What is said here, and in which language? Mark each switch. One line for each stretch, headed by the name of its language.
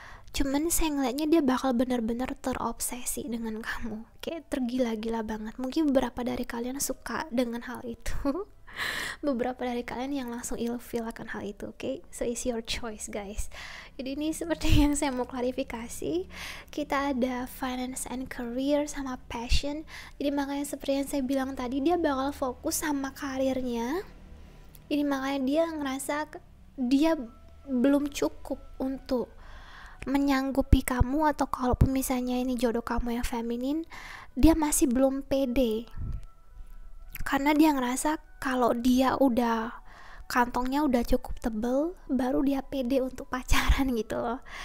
Indonesian: Cuman saya ngeliatnya dia bakal benar-benar terobsesi dengan kamu, kayak tergila-gila banget. Mungkin beberapa dari kalian suka dengan hal itu, beberapa dari kalian yang langsung ilfeel akan hal itu, oke?
English: So it's your choice guys.
Indonesian: Jadi ini seperti yang saya mau klarifikasi. Kita ada finance and career sama passion. Jadi makanya seperti yang saya bilang tadi, dia bakal fokus sama karirnya. Jadi makanya dia ngerasa dia belum cukup untuk menyanggupi kamu, atau kalaupun misalnya ini jodoh kamu yang feminin, dia masih belum pede karena dia ngerasa kalau dia udah kantongnya udah cukup tebel baru dia pede untuk pacaran gitu loh.